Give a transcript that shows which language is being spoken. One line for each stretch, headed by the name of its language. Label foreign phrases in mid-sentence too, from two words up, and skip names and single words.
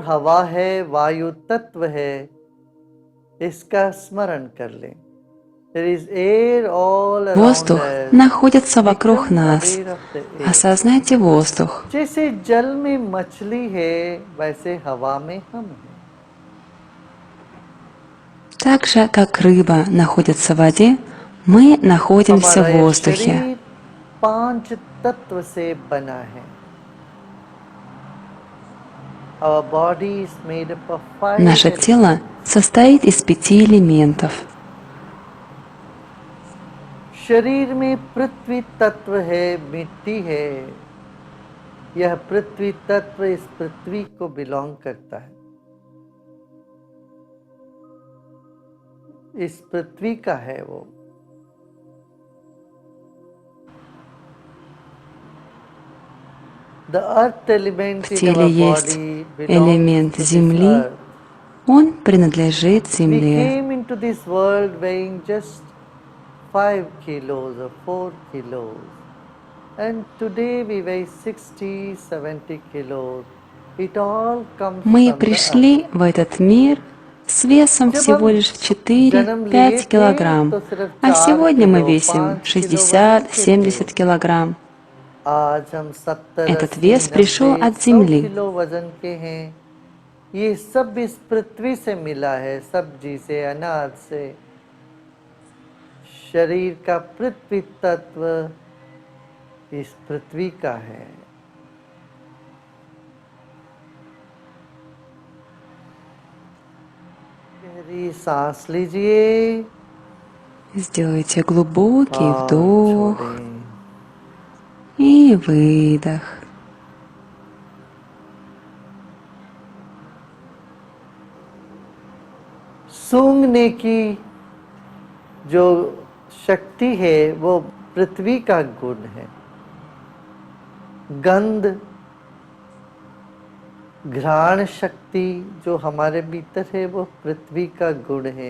Hindi: हवा है, वायु तत्व है, इसका स्मरण कर लें।
English: There is air all around
Russian: Воздух
English: us.
Russian: находится вокруг
English: Become
Russian: нас.
English: aware of the air.
Russian: Осознайте воздух.
Hindi: जैसे जल में मछली है, वैसे हवा में हम हैं।
Russian: Так же, как рыба находится в воде, мы находимся
Hindi: हमारा
Russian: в
Hindi: यह
Russian: воздухе.
Hindi: शरीर 5 तत्व से बना है।
English: Our body is made up of 5
Russian: Наше тело
English: elements.
Russian: состоит из 5 элементов.
Hindi: शरीर में पृथ्वी तत्व है, मिट्टी है। यह पृथ्वी तत्व इस पृथ्वी को बिलोंग करता है, इस पृथ्वी का है वो।
English: The earth element
Russian: В
English: in
Russian: теле
English: our
Russian: есть
English: body belongs
Russian: элемент
English: to this
Russian: земли.
English: earth.
Russian: Он принадлежит
English: We
Russian: земле.
English: came into this world weighing just 5 kilos or 4 kilos. And today we weigh 60, 70 kilos. It all comes
Russian: Мы
English: from the earth.
Russian: пришли в этот мир с весом
Hindi: जब
Russian: всего
Hindi: हम
Russian: лишь
Hindi: जन्म लिए
Russian: 4-5
Hindi: थे
Russian: килограмм,
Hindi: तो सिर्फ
Russian: а
Hindi: 4
Russian: сегодня мы
Hindi: किलो
Russian: весим
Hindi: 5 किलो वजन के थे।
Russian: 60-70 килограмм.
Hindi: आज हम 70,
Russian: Этот
Hindi: 80,
Russian: вес пришел
Hindi: 90,
Russian: от
Hindi: 100
Russian: земли.
Hindi: किलो वजन के हैं। ये सब इस पृथ्वी से मिला है, सब्जी से, अनाज से। शरीर का पृथ्वी तत्व इस पृथ्वी का है। गहरी सांस लीजिए
Russian: Сделайте глубокий
Hindi: और
Russian: вдох
Hindi: छोड़ें।
Russian: и выдох.
Hindi: सूंघने की जो शक्ति है वो पृथ्वी का गुण है। गंध, घ्राण शक्ति जो हमारे भीतर है वो पृथ्वी का गुण है।